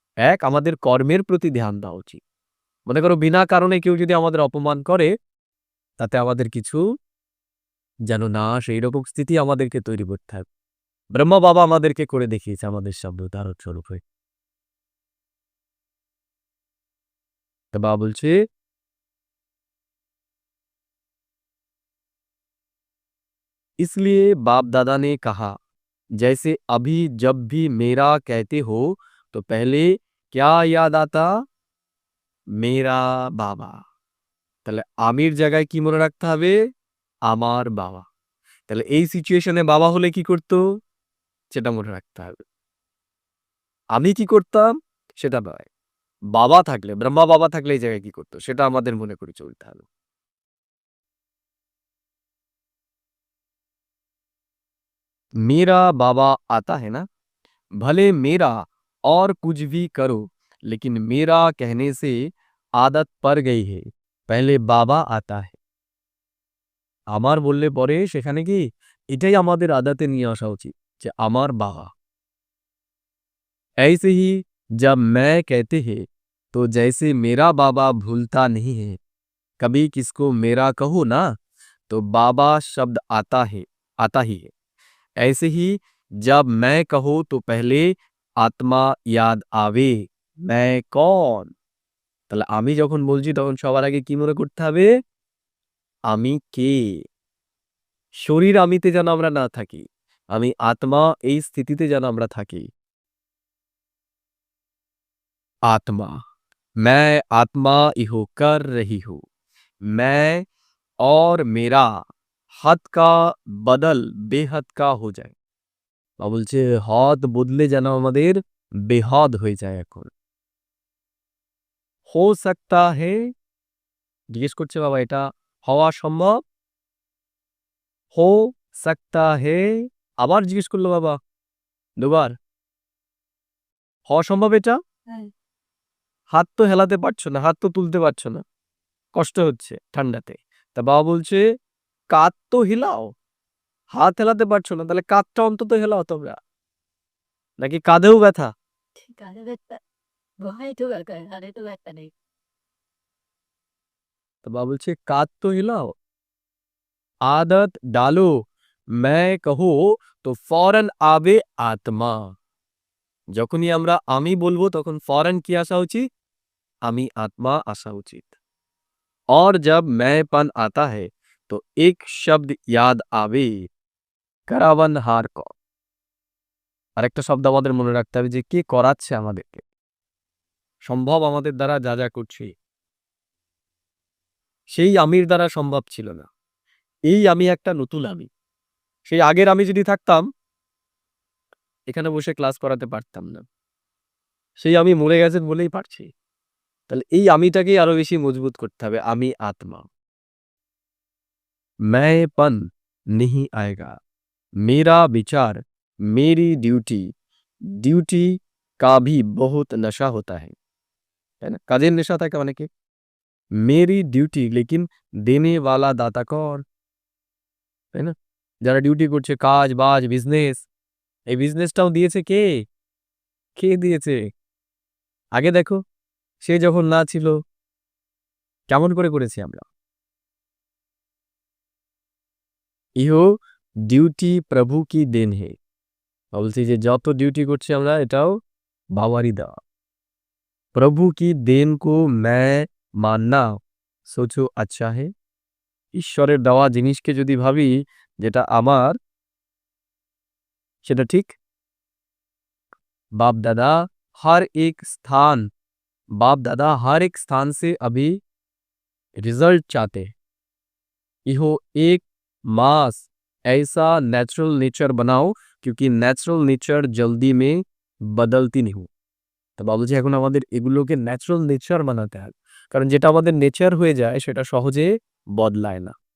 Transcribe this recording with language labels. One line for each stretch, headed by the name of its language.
Bangla: এক, আমাদের কর্মের প্রতি ধ্যান দেওয়া উচিত। মনে করো বিনা কারণে কেউ যদি আমাদের অপমান করে, তাতে আমাদের কিছু যেন না সেই রকম স্থিতি আমাদেরকে তৈরি করতে হবে। ব্রহ্মা বাবা আমাদেরকে করে দেখিয়েছে আমাদের সামনে উদাহরণ স্বরূপ হয়ে। তো বাবা বলছে
Hindi: इसलिए बाप दादा ने कहा जैसे अभी जब भी मेरा कहते हो तो पहले क्या याद आता? मेरा बाबा।
Bangla: তাহলে আমির জায়গায় কি মনে রাখতে হবে? আমার বাবা। তাহলে এই সিচুয়েশনে বাবা হলে কি করতো? সেটা মনে রাখতে হবে। আমি কি করতাম? সেটা নয়। বাবা থাকলে, ব্রহ্মা বাবা থাকলে এই জায়গায় কি করতো? সেটা আমাদের মনে করে চলতে হবে।
Hindi: मेरा बाबा आता है ना, भले मेरा और कुछ भी करो, लेकिन मेरा कहने से आदत पड़ गई है, पहले बाबा आता है।
Bangla: আমার বললে পরে সেখানে কি এটাই আমাদের আদাতে নিয়ে আসা উচিত যে আমার বাবা।
Hindi: ऐसे ही जब मैं कहते हैं तो जैसे मेरा बाबा भूलता नहीं है, कभी किसको मेरा कहो ना तो बाबा शब्द आता ही है। ऐसे ही जब मैं कहो तो पहले आत्मा याद आवे, मैं कौन।
Bangla: তাহলে আমি যখন বলছি তখন সবার আগে কি মনে করতে হবে? আমি কে। শরীর আমিতে যেন আমরা না থাকি, আমি আত্মা এই স্থিতিতে যেন আমরা থাকি।
Hindi: आत्मा, मैं आत्मा इहो कर रही हूँ, मैं और मेरा हद का बदल बेहद का हो যায়।
Bangla: বা বলছে হদ বদলে যেন আমাদের বেহদ হয়ে যায় এখন।
Hindi: हो सकता है,
Bangla: জিজ্ঞেস করছে বাবা এটা হওয়া সম্ভব?
Hindi: हो सकता है,
Bangla: আবার জিজ্ঞেস করলো বাবা দুবার, হওয়া সম্ভব এটা? হ্যাঁ। হাত তো হেলাতে পারছো না, হাত তো তুলতে পারছো না, কষ্ট হচ্ছে ঠান্ডাতে। তা বাবা বলছে কাঁধ তো হিলাও, হাত হেলাতে পারছো না, তাহলে কাঁধটা অন্তত হেলাও তোমরা। নাকি কাঁধেও ব্যথা? কাঁধে ব্যথা, ভয় তো দরকার, হাতে তো ব্যথা নেই। তো বাবা বলছে কাঁধ তো হিলাও,
Hindi: आदत डालो, मैं कहो तो फौरन आवे आत्मा।
Bangla: যখনই আমরা আমি বলবো তখন ফौरन কি আসা উচিত? আমি আত্মা আসা উচিত।
Hindi: और जब मैंपन आता है तो एक शब्द याद आवे, करावन हार क।
Bangla: আরেকটা শব্দ আমাদের মনে রাখতে হবে যে কে করাচ্ছে আমাদেরকে। সম্ভব আমাদের দ্বারা যা যা করছি সেই আমির দ্বারা সম্ভব ছিল না। এই আমি একটা নতুন আমি। সেই আগের আমি যদি থাকতাম এখানে বসে ক্লাস করাতে পারতাম না। সেই আমি মরে গেছেন বলেই পারছি। তাহলে এই আমিটাকেই আরো বেশি মজবুত করতে হবে, আমি আত্মা।
Hindi: मैंपन नहीं आएगा, मेरा विचार, मेरी ड्यूटी, ड्यूटी का भी बहुत नशा होता है ना,
Bangla: কাজের নেশা থাকে অনেকে।
Hindi: मेरी ड्यूटी लेकिन देने वाला दाता कौन,
Bangla: তাই না? যারা ডিউটি করছে কাজ বাজ বিজনেস, এই বিজনেসটাও দিয়েছে কে? কে দিয়েছে? আগে দেখো সে যখন না ছিল কেমন করে করেছি আমরা।
Hindi: ইহো ডিউটি প্রভু কি দেন হে।
Bangla: বলছি যে যত ডিউটি করছি আমরা এটাও বাবারই দেওয়া।
Hindi: প্রভু কি দেন কো मैं मानना सोचो अच्छा है।
Bangla: ঈশ্বরের দেওয়া জিনিসকে যদি ভাবি যেটা আমার সেটা ঠিক।
Hindi: बाप दादा हर एक स्थान, बाप दादा हर एक स्थान से अभी रिजल्ट चाहते हैं। इहो एक मास ऐसा नेचुरल नेचर बनाओ क्योंकि नेचुरल नेचर जल्दी में बदलती नहीं हो।
Bangla: তো বাবুজি এখন আমাদের এগুলোকে ন্যাচারাল নেচার বানাতে হবে, কারণ যেটা আমাদের নেচার হয়ে যায় সেটা সহজে বদলায় না।